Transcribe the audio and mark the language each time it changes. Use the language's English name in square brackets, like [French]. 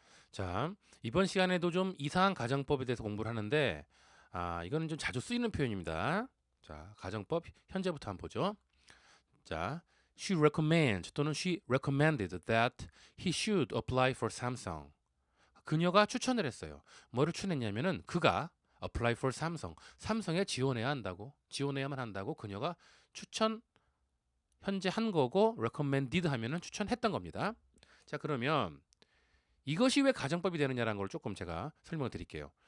[Korean] 자, 이번 시간에도 좀 이상한 가정법에 대해서 공부를 하는데, 이거는 좀 자주 쓰이는 표현입니다. 자, 가정법 현재부터 한번 보죠. [English] 자, she recommends 또는 she recommended that he should apply for Samsung. [Korean] 그녀가 추천을 했어요. 뭐를 추천했냐면은 그가 [English] apply for Samsung, [Korean] 삼성에 지원해야 한다고, 지원해야만 한다고 그녀가 추천 현재 한 거고 recommended 하면은 추천했던 겁니다. 자, 그러면 이것이 왜 가정법이 되느냐라는 걸 조금 제가 설명을 드릴게요.